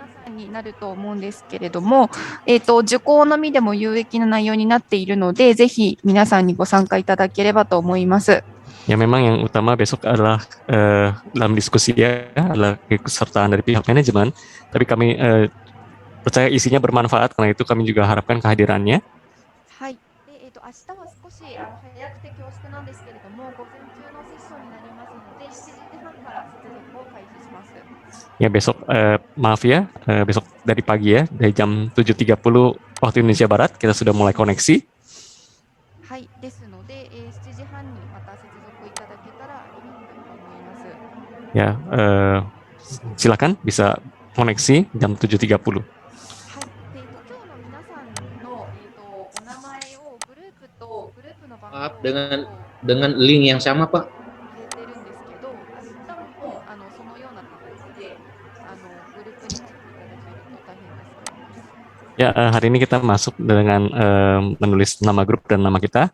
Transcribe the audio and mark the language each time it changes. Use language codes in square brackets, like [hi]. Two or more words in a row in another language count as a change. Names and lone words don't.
[ja] になると思うんですけれども、受講のみでも有益な内容になっているので、ぜひ皆さんにご参加いただければと思います。 [id] Ya memang yang utama besok adalah dalam diskusi ya, adalah keikutsertaan dari pihak manajemen, tapi kami percaya isinya bermanfaat, karena itu kami juga harapkan kehadirannya. [ja] はい。で、明日は少し早くて恐縮なんですけれども、午前中のセッションになりますので、7時半から接続を開始します。 [id] Ya besok maaf ya, besok dari pagi ya, dari jam 7.30 waktu Indonesia Barat kita sudah mulai koneksi. [ja] はい。ですので、7時半にまた接続いただけたらいいと思います。 [id] Ya, silakan bisa koneksi jam 7.30. Maaf, dengan link yang sama, Pak. Ya, hari ini kita masuk dengan menulis nama grup dan nama kita.